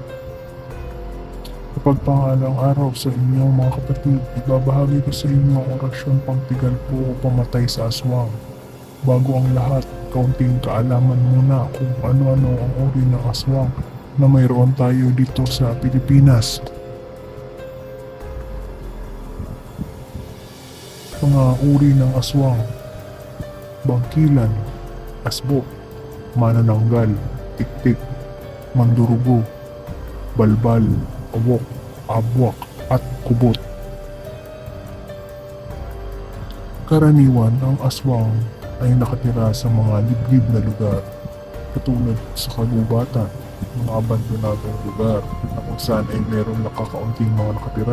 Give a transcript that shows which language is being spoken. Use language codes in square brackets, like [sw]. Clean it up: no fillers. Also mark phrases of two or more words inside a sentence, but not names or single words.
[tl] Kapag pangalang araw sa inyong mga kapatid, ibabahagi ko sa inyo ang orasyon pangtigal po o pamatay sa aswang. Bago ang lahat, kaunting kaalaman muna kung ano-ano ang uri ng aswang na mayroon tayo dito sa Pilipinas. Mga uri ng aswang: bangkilan, asbo, manananggal, tiktik, mandurugo, balbal, awok, abwak, at kubot. Karaniwan, ang aswang ay nakatira sa mga liblib na lugar, katulad sa kagubatan, mga abandonadong lugar na kung saan ay meron nakakaunting mga nakatira.